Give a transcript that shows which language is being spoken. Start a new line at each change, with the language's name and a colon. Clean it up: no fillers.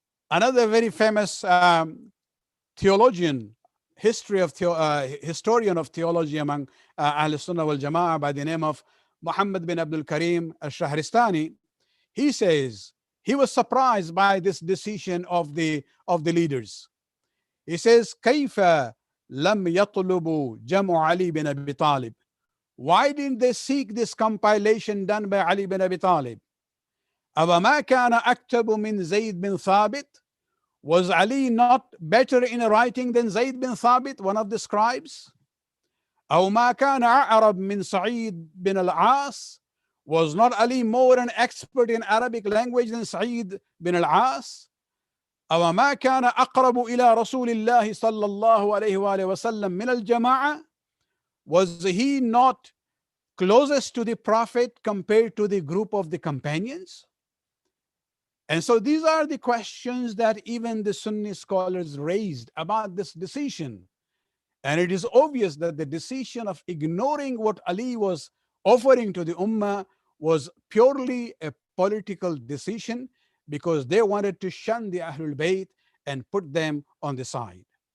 English: Another very famous theologian, historian of theology among Ahl Sunnah wal Jama'ah by the name of Muhammad bin Abdul Karim al-Shahristani, he says he was surprised by this decision of the leaders. He says,
Arabic: كيف لم يطلبوا جمع علي بن أبي طالب?
English: Why didn't they seek this compilation done by Ali bin Abi Talib?
Arabic: أَوَمَا كَانَ أَكْتَبُ مِنْ زَيْدْ بِنْ ثَابِتٍ?
English: Was Ali not better in writing than Zayd bin Thabit, one of the scribes?
Arabic: أو ما كان أعرب من سعيد بن العاص?
English: Was not Ali more an expert in Arabic language than Sa'id bin al-As?
Arabic: أو ما كان أقرب إلى رسول الله صلى الله عليه وآله وسلم من الجماعة?
English: Was he not closest to the Prophet compared to the group of the companions? And so these are the questions that even the Sunni scholars raised about this decision. And it is obvious that the decision of ignoring what Ali was offering to the Ummah was purely a political decision, because they wanted to shun the Ahlul Bayt and put them on the side.